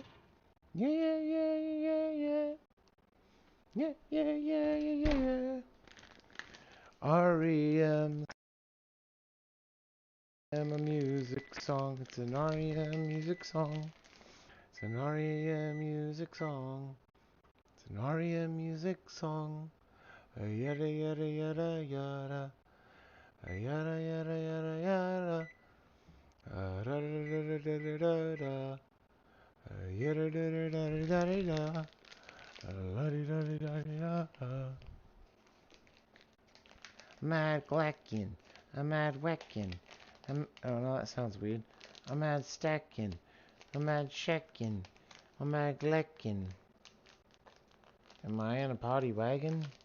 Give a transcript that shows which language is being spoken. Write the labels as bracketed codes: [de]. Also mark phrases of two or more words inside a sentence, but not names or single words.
[en] Yeah, yeah, yeah, yeah, yeah. Yeah, yeah, yeah, yeah, yeah. REM. A music song. It's an REM music song. It's an REM music song. It's an REM music song. Yada yada yada yada. Yada yada yada yada. Da da da da da da da. Yada da da da da da da. La di da di da di da. Mad Glackin. I'm mad weckin. Oh no, that sounds weird. I'm mad stacking. I'm mad checking. I'm mad gleckin. Am I in a potty wagon?